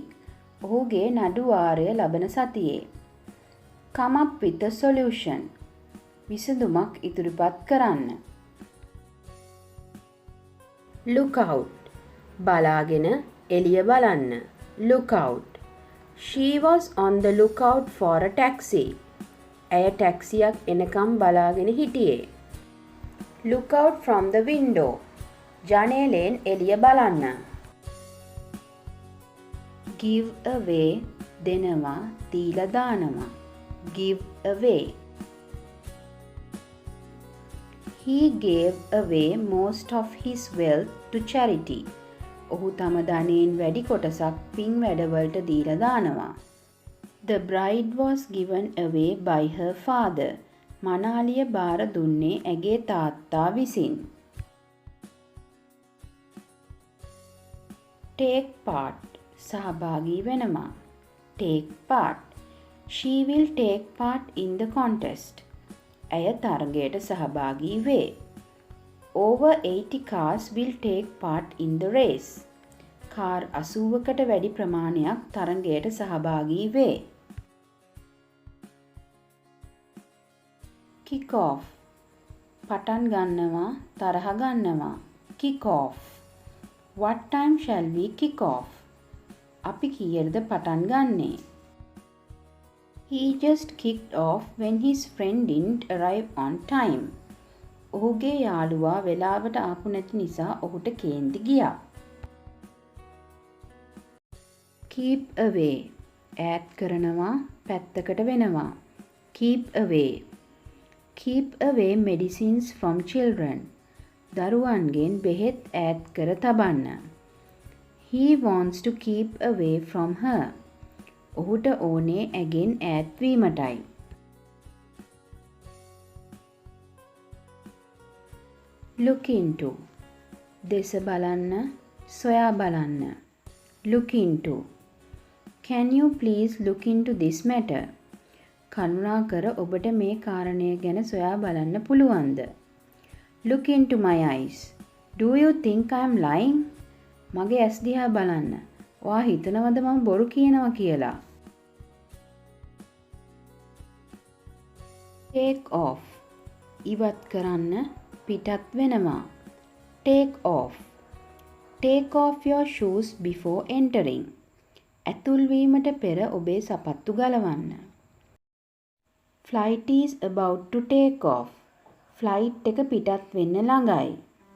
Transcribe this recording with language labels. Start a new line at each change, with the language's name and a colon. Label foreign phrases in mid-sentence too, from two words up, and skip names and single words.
Sinhala: ඔහුගේ නඩු වාරය ලබන සතියේ.
English: come up with a solution
Sinhala: විසඳුමක් ඉදිරිපත් කරන්න.
English: look out
Sinhala: බලාගෙන එළිය බලන්න.
English: Look out. She was on the lookout for a taxi.
Sinhala: ඇය ටැක්සියක් එනකම් බලාගෙන හිටියේ.
English: Look out from the window.
Sinhala: ජනේලෙන් එළිය බලන්න.
English: Give away
Sinhala: දෙනවා, දීලා දානවා.
English: Give away. He gave away most of his wealth to charity.
Sinhala: ඔහු තම ධනයෙන් වැඩි කොටසක් පින් වැඩවලට දීලා දානවා.
English: The bride was given away by her father.
Sinhala: මනාලිය බාර දුන්නේ ඇගේ තාත්තා විසින්.
English: Take part
Sinhala: සහභාගී වෙනවා.
English: Take part. She will take part in the contest.
Sinhala: ඇය තරගයට සහභාගී වේ.
English: Over 80 cars will take part in the race.
Sinhala: කාර් 80කට වැඩි ප්‍රමාණයක් තරගයට සහභාගී වේ.
English: Kick off.
Sinhala: පටන් ගන්නවා, තරහ ගන්නවා.
English: Kick off. What time shall we kick off?
Sinhala: අපි කීයටද පටන් ගන්නේ?
English: He just kicked off when his friend didn't arrive on time.
Sinhala: ඔහුගේ යාළුවා වෙලාවට ආපු නැති නිසා ඔහුට කේන්ති ගියා.
English: Keep away.
Sinhala: ඈත් කරනවා, පැත්තකට වෙනවා.
English: Keep away. Keep away medicines from children.
Sinhala: දරුවන්ගෙන් බෙහෙත් ඈත් කර තබන්න.
English: He wants to keep away from her.
Sinhala: ඔහුට ඕනේ ඇගෙන් ඈත් වීමටයි.
English: Look into.
Sinhala: දෙස බලන්න, සොයා බලන්න.
English: Look into. Can you please look into this matter?
Sinhala: කරුණාකර ඔබට මේ කාරණය ගැන සොයා බලන්න පුළුවන්ද?
English: Look into my eyes. Do you think I am lying?
Sinhala: මගේ ඇස් දිහා බලන්න. ඔයා හිතනවද මම බොරු කියනවා කියලා?
English: Take off.
Sinhala: ඉවත් කරන්න, පිටත් වෙනවා.
English: Take off. Take off your shoes before entering.
Sinhala: ඇතුල් වීමට පෙර ඔබේ සපත්තු ගලවන්න.
English: Flight is about to take off.
Sinhala: ෆ්ලයිට් එක පිටත් වෙන්න ළඟයි.